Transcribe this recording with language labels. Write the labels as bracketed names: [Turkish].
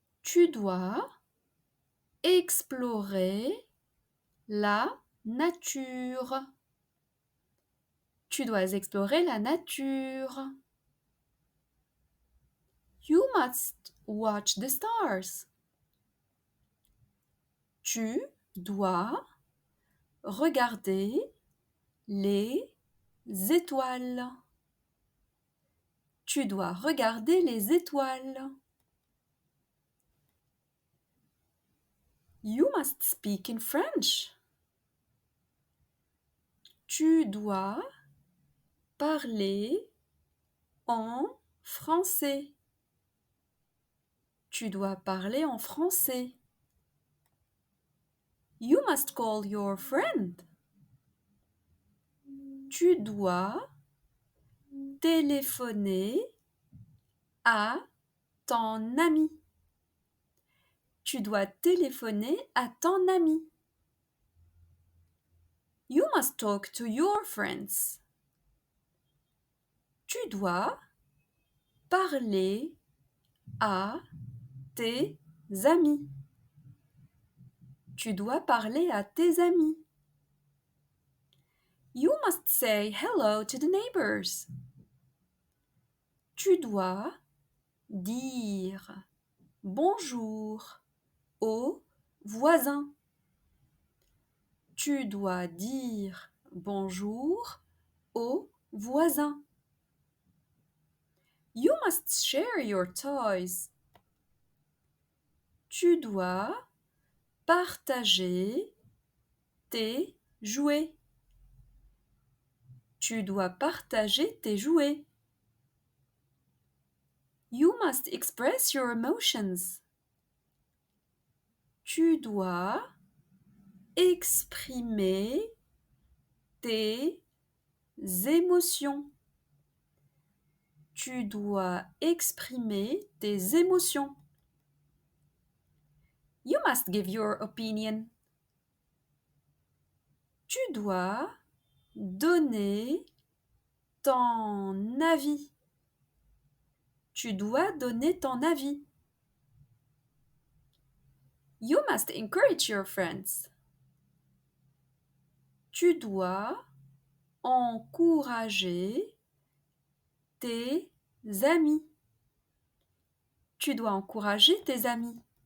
[French] Tu dois explorer la nature. Tu dois explorer la nature. [English] You must watch the stars. [French] Tu dois regarder les étoiles. Tu dois regarder les étoiles. [English] You must speak in French. [French] Tu dois parler en français. Tu dois parler en français. [English] You must call your friend. [French] Tu dois téléphoner à ton ami. Tu dois téléphoner à ton ami. [English] You must talk to your friends. [French] Tu dois parler à tes amis. Tu dois parler à tes amis. [English] You must say hello to the neighbors. [French] Tu dois dire bonjour aux voisins. Tu dois dire bonjour aux voisins. [English] You must share your toys. [French] Tu dois partager tes jouets. Tu dois partager tes jouets. [English] You must express your emotions. [French] Tu dois exprimer tes émotions. Tu dois exprimer tes émotions. [English] You must give your opinion. [French] Tu dois donner ton avis. Tu dois donner ton avis. [English] You must encourage your friends. [French] Tu dois encourager tes amis. Tu dois encourager tes amis.